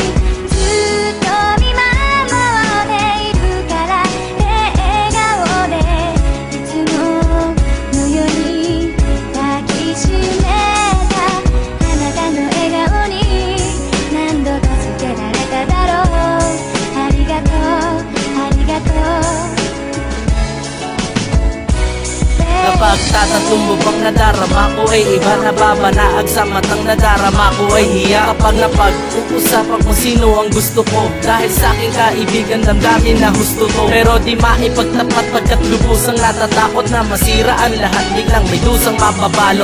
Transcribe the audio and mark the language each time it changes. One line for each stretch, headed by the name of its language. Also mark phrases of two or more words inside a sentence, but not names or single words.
Japanese: ずっと見守っているから笑顔でいつものように抱きしめた。あなたの笑顔に何度助けられただろう。ありがとうありがとう。
Filipino: Kapag tatanong mo bang nadarama ko ay iba, nababanaag sa matang nadarama ko ay hiya. Kapag napag-uusapan kung sino ang gusto ko, dahil sa aking kaibigan damdamin na husto to. Pero di maipagtapat pagkat lubusang natatakot na masira ang lahat, biglang may dusang mababalo.